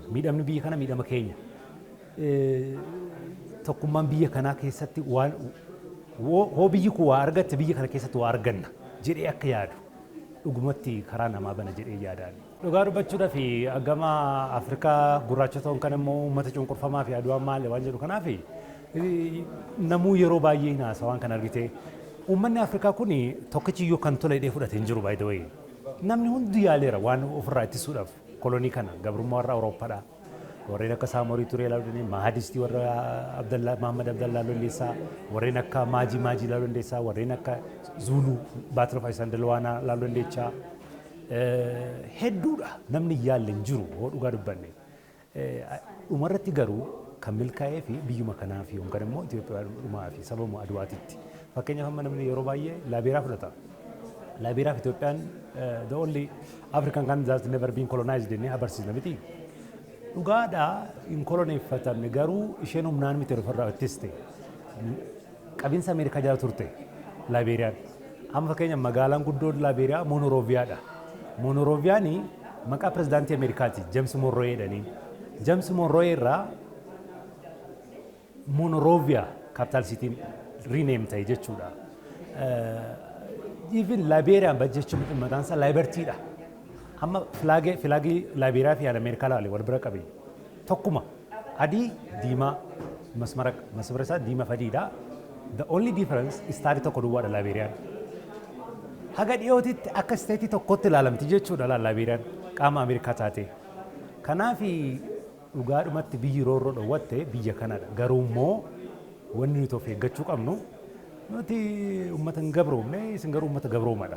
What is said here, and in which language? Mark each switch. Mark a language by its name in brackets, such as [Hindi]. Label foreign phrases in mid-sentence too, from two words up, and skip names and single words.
[Oromo] Miidhamni biyya kana miidhama keenya. Tokkummaan biyya kanaa keessatti hoo biyyi kun waa argatte biyya kana keessatti waa arganna jedhee akka yaadu dhugumatti karaa namaa bana jedhee yaadaan. Dhugaa dubbachuudhaa fi agama Afrikaa gurraacha ta'uun kan immoo uummata cunqurfamaa fi Adwaan maali waan jedhu kanaaf namuu yeroo baay'ee hin haasa waan kan argite. Uummanni Afrikaa kun tokkichiyyuu kan tola hidhee fudhatee hin jiru [English] by the way. [Oromo] Namni hundi yaaleera waan ofirraa ittisuudhaaf kolonii kana gabrummaa warra Awurooppaadha. Warreen akka Saamorii Turee ilaaluu dandeenya, Mahadistii warra Mahammad Abdallaa Lolleessaa, warreen akka Maajii ilaaluu dandeessaa, warreen akka Zuuluu Baatir Faayisaan Dalwaanaa ilaaluu dandeechaa. Hedduudha namni yaalle hin jiru hoo dhugaa dubbanne. Dhumarratti garuu kan milkaa'ee fi biyyuma kanaa fi yookaan immoo Itoophiyaa dhumaa fi sababuma Adwaatitti. Fakkeenyaaf amma namni yeroo baay'ee Laabeeraa fudhata. Laabeeraa fi Itoophiyaan [English] the only African country that never been colonized [Oromo] jennee agarsiisna miti. Dhugaadhaa hin koloneeffatamne garuu isheen humnaan miti ofirraa ittiste. Qabiinsa Ameerikaa jala turte Laabeeriyaan. Amma fakkeenyaaf magaalaan guddoon Laabeeriyaa Monoroviyaadha. Monoroviyaani maqaa pirezidaantii Ameerikaati James Monroe jedhanii. James Monroe irraa Monoroviyaa [English] capital city rename [Oromo] ta'e jechuudha. Even Laabeeriyaan jechuun maqaan isaa Laabertiidha. Amma filaagii Laabeeriyaa fi Ameerikaa laalee wal bira qabe. Tokkuma adii diimaa masmara isaa diimaa fadiidha. [English] The only difference [Oromo] istaarii tokko duwwaadha Laabeeriyaan. Haga dhiyootitti akka isteetii tokkotti ilaalamti jechuudha Laabeeriyaan qaama Ameerikaa taate. Kanaaf dhugaadhumatti biyyi roorroo dhowwatte biyya kanadha. Garuu immoo wanni nuti of eeggachuu qabnu nuti uummata hin gabroomne isin garuu uummata gabroomadha.